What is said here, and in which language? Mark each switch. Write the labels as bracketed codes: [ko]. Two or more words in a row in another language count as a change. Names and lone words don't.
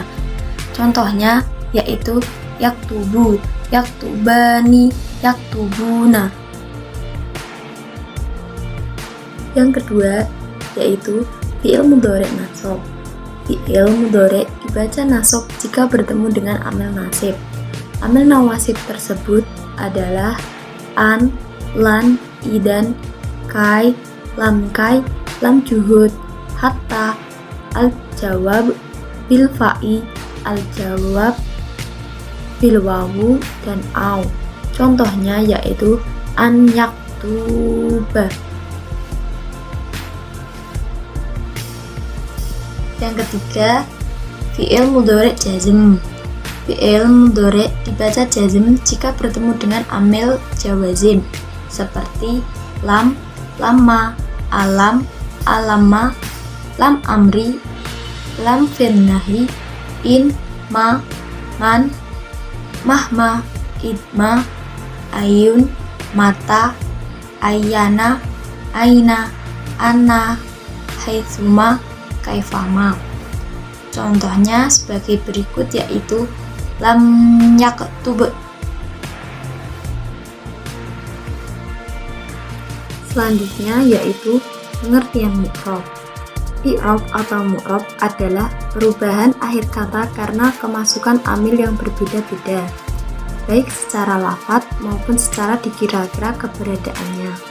[id] Contohnya yaitu [ar] يكتبُ، يكتبانِ، يكتبونَ. [id] Yang kedua yaitu fi'il mudhari nasab. Fi'il mudhari dibaca nasab jika bertemu dengan amil nasib. Amil nawasib tersebut adalah [ar] أن، لن, إذن، كي, لام جحود، حتى، الجواب، بالفاء، الجواب، بالواو, dan au. [id] Contohnya yaitu [ar] أن يكتبَ. [id] Yang ketiga, fi'il mudhari jazm. Fi'il mudhari dibaca jazm jika bertemu dengan amil jawazim seperti [ar] لم، لمّا، ألم، ألمّا، لام أمر، لام نهي، إن، ما، من, مهما، إذما، أيّ، متى، أيّان، أين، أنّى، حيثما، كيفما. [id] Contohnya sebagai berikut yaitu [ar] لم يكتبْ. [id] Selanjutnya yaitu pengertian mu'rab. I'rab atau mu'rab adalah perubahan akhir kata karena kemasukan amil yang berbeda-beda, baik secara lafadz maupun secara dikira-kira keberadaannya.